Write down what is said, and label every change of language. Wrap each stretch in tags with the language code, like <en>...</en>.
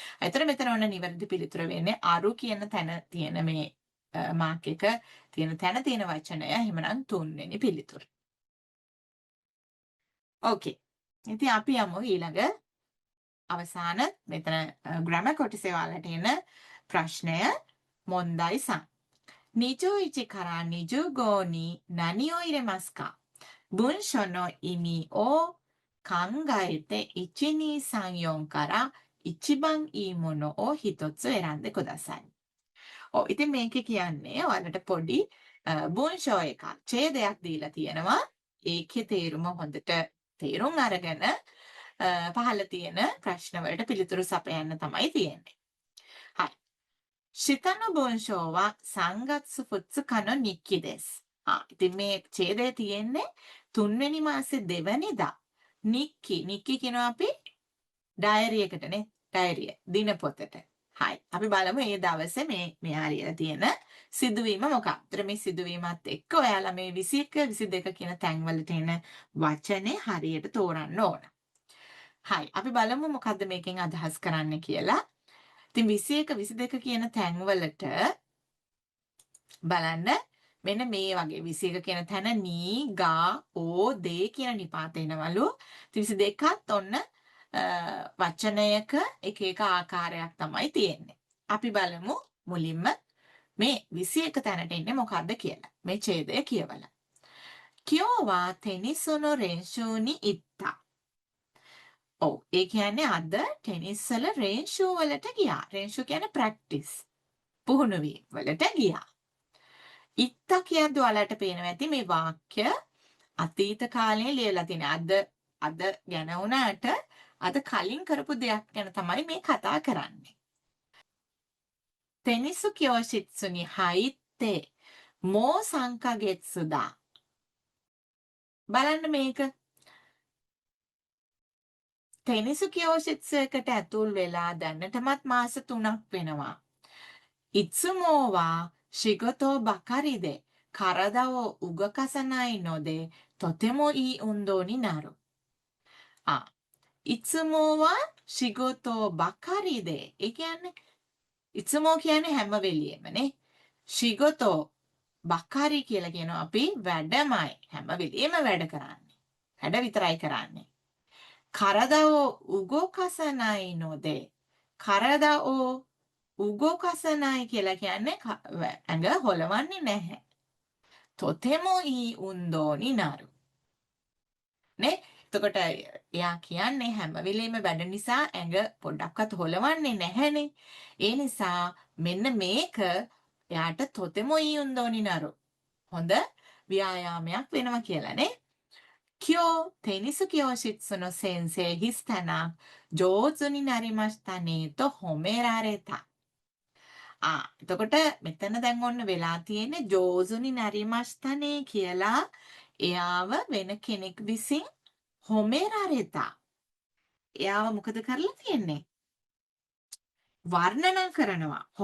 <si>ඒතර මෙතන ඔන්න නිවැරදි පිළිතුර වෙන්නේ අරු කියන තැන තියෙන මේ මාක් එක තියෙන තැන තියෙන වචනය එහෙමනම් තුන්වෙනි පිළිතුර. ඕකේ. ඉතින් අපි යමු ඊළඟ අවසාන මෙතන ග්‍රැමර් කොටසේ ඔයාලට එන ප්‍රශ්නය</si> <ja>මොන්දයි සම්. 21から25に何を入れますか？文章の意味を考えて1234から一番いいものを一つ選んでください.</ja> <si>ඉතින් මේකේ කියන්නේ ඔයාලට පොඩි文章එකක් ඡේදයක් දීලා තියෙනවා. ඒකේ තේරුම හොඳට තේරුම් අරගෙන පහළ තියෙන ප්‍රශ්න වලට පිළිතුරු සපයන්න තමයි තියෙන්නේ. හරි.</si> <ja>下の文章は3月2日の日記です.</ja> <si>ඉතින් මේ ඡේදය තියෙන්නේ 3 වෙනි මාසේ 2 වෙනිදා. නික්කි කියනවා අපි ඩයරි එකටනේ. ඩයරිය දිනපොතට. හරි. අපි බලමු මේ දවසේ මෙයා ලියලා තියෙන සිදුවීම මොකක්ද? මේ සිදුවීමත් එක්ක ඔයාලා මේ 21 22 කියන තැන්වලට එන වචනේ හරියට තෝරන්න ඕන. හරි. අපි බලමු මොකද්ද මේකෙන් අදහස් කරන්නේ කියලා. ඉතින් 21 22 කියන තැන්වලට බලන්න මෙන්න මේ වගේ 21 කියන තැන නී ගා ඕ දේ කියන නිපාත එනවලු. 22ත් ඔන්න වචනයක එක එක ආකාරයක් තමයි තියෙන්නේ. අපි බලමු මුලින්ම මේ 21 තැනට එන්නේ මොකද්ද කියලා. මේ ඡේදය කියවලා.</si> <ja>今日はテニスの練習に行った.</ja> <si>ඔව් ඒ කියන්නේ අද ටෙනිස් වල රේන්ෂූ වලට ගියා. රේන්ෂූ කියන්නේ ප්‍රැක්ටිස්. පුහුණු වීම වලට ගියා. ඉත්ත කියද්දී ඔයාලට පේනවා ඇති මේ වාක්‍ය අතීත කාලේ ලියලා තියෙන. අද ගැන වුණාට අද කලින් කරපු දෙයක් ගැන තමයි මේ කතා කරන්නේ.</si> <ja>テニス教室に入ってもう3ヶ月だ.</ja> <si>බලන්න මේක. ටෙනිස්教室එකට ඇතුල් වෙලා දැනටමත් මාස 3ක් වෙනවා.</si> <ja>いつもは仕事ばかりで体を動かさないのでとてもいい運動になる. いつもは仕事ばかりで.</ja> <si>ඒ කියන්නේ いつもකියන්නේ හැම වෙලෙමනේ.</si> <ja>仕事 බකාරි</ja> <si>කියලා කියනවා අපි වැඩමයි. හැම වෙලෙම වැඩ කරන්නේ. වැඩ විතරයි කරන්නේ.</si> <ja>体を動かさないので 体を動かさない</ja> <si>කියලා කියන්නේ ඇඟ හොලවන්නේ නැහැ.</si> <ja>とてもいい運動になる.</ja> <si>නේ? එතකොට එයා කියන්නේ හැම වෙලෙම වැඩ නිසා ඇඟ පොඩ්ඩක්වත් හොලවන්නේ නැහැනේ. ඒ නිසා මෙන්න මේක එයාට</si> <ja>とてもいい運動になる.</ja> <si>හොඳ ව්‍යායාමයක් වෙනවා කියලානේ.</si> <ja>今日、テニス教室の先生、ヒスタナ、上手になりましたね、と褒められた。</ja> <si>එතකොට මෙතන දැන් ඔන්න වෙලා තියෙන්නේ</si> <ja>ජෝසුනි නැරිමස්තනේ</ja> <si>කියලා එයාව වෙන කෙනෙක් විසින් හොමෙරාරෙතා. එයාව මොකද කරලා තියෙන්නේ? වර්ණනා කරනවා.</si>